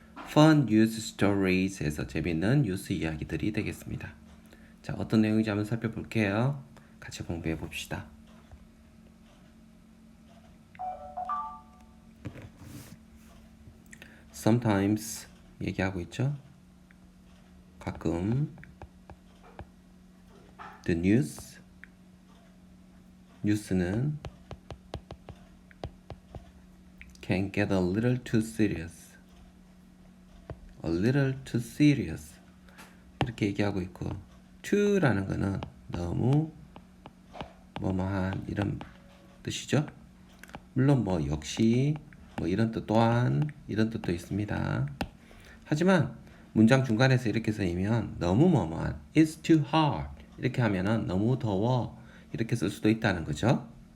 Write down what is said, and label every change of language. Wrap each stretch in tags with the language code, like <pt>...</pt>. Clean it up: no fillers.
<ko>Fun News Stories에서 재밌는 뉴스 이야기들이 되겠습니다. 자, 어떤 내용인지 한번 살펴볼게요. 같이 공부해 봅시다.</ko> <en>Sometimes</en> <ko>얘기하고 있죠. 가끔</ko> <en>the</en> <ko>뉴스는</ko> <en>can get a little too serious. A little too serious.</en> <ko>이렇게 얘기하고 있고 too라는 거는 너무 뭐뭐한 이런 뜻이죠. 물론 뭐 역시 뭐 이런 뜻 또한 이런 뜻도 있습니다. 하지만 문장 중간에서 이렇게 쓰이면 너무 뭐뭐한</ko> <en>it's too hard</en> <ko>이렇게 하면은 너무 더워 이렇게 쓸 수도 있다는 거죠.</ko>